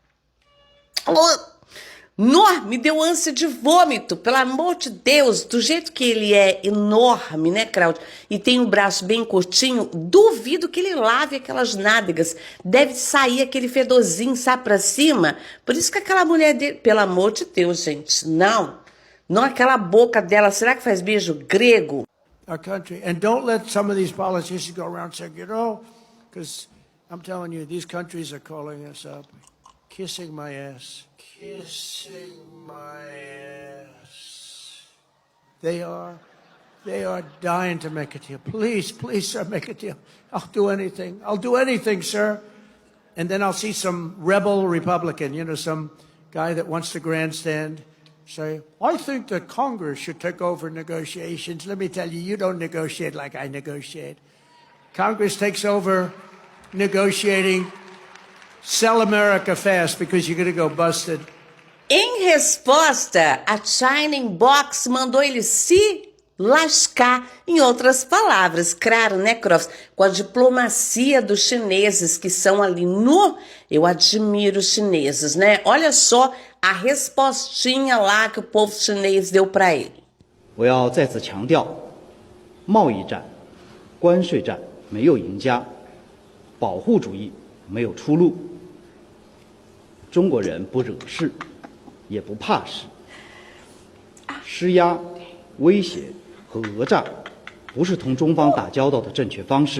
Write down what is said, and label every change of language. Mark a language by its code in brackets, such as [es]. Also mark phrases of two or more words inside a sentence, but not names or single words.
[pt] Me deu ânsia de vômito, pelo amor de Deus, do jeito que ele é enorme, né, Cláudio? E tem um braço bem curtinho, duvido que ele lave aquelas nádegas. Deve sair aquele fedorzinho, sabe, pra cima. Por isso que aquela mulher dele, pelo amor de Deus, gente, não aquela boca dela, será que faz beijo grego? [en] Our country, and don't let some of these politicians go around saying, you know, because I'm telling you, these countries are calling us up, kissing my ass. Kissing my ass. They are dying to make a deal. Please, sir, make a deal. I'll do anything, sir. And then I'll see some rebel Republican, you know, some guy that wants to grandstand, say, I think that Congress should take over negotiations. Let me tell you, you don't negotiate like I negotiate. Congress takes over negotiating. Sell America fast because you're going to go busted. [pt] Em resposta, a China Inbox mandou ele se lascar. Em outras palavras, claro, né, Croft? Com a diplomacia dos chineses que são ali no... Eu admiro os chineses, né? Olha só a respostinha lá que o povo chinês deu para ele. [zh] 我要再次强调，贸易战、关税战没有赢家，保护主义没有出路。中国人不惹事，也不怕事。施压、威胁和讹诈不是同中方打交道的正确方式。